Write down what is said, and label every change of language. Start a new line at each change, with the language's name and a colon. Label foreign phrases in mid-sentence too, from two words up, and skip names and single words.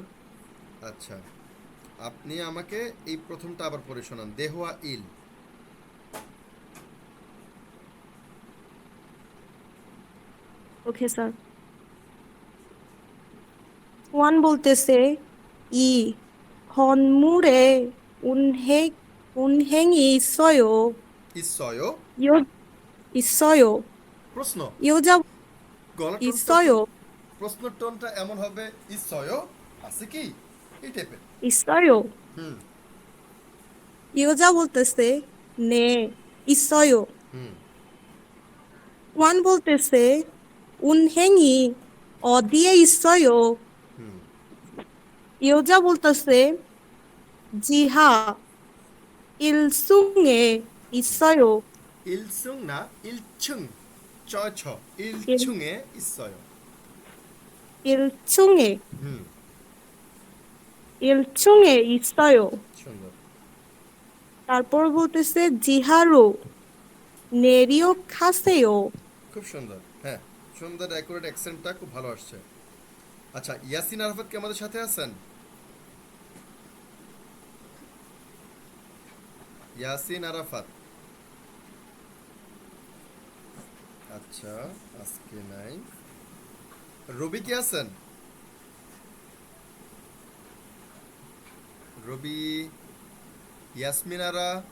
Bangla: আচ্ছা, আপনি আমাকে এই প্রথমটা আবার পড়ে শোনান, দেহওয়া ইল। ওকে স্যার। ওয়ান বলতেছে
Korean: 이 건물에 운행이 있어요. ইসয়। 요 있어요.
Bangla: প্রশ্ন,
Korean: 여자
Bangla: গলার টোনটা
Korean: 있어요.
Bangla: প্রশ্নের টোনটা এমন হবে, ইসয় আছে কি, এই টাইপের।
Korean: 있어요. হুম,
Bangla: 여자 বলতেছে
Korean: 네, 있어요. হুম,
Bangla: ওয়ান বলতেছে
Korean: 운행이 어디에 있어요. হুম।
Bangla: 여자 বলতেছে
Korean: 지하 1층에 있어요.
Bangla: ইলসুং না, ইলছুং। চয় ছ
Korean: 일, 1층에 있어요 1층에, হুম 1층에 있어요.
Bangla: সুন্দর তারপর বলতেছে
Korean: 지하로 내려
Bangla: খুব সুন্দর হ্যাঁ সুন্দর অ্যাকুরেট অ্যাকসেন্টটা খুব ভালো আসছে আচ্ছা ইয়াসিন আরাফাত কি আমাদের সাথে আছেন ইয়াসিন আরাফাত আচ্ছা আজকে নাই রবি কি আছেন রবি ইয়াসমিন আরা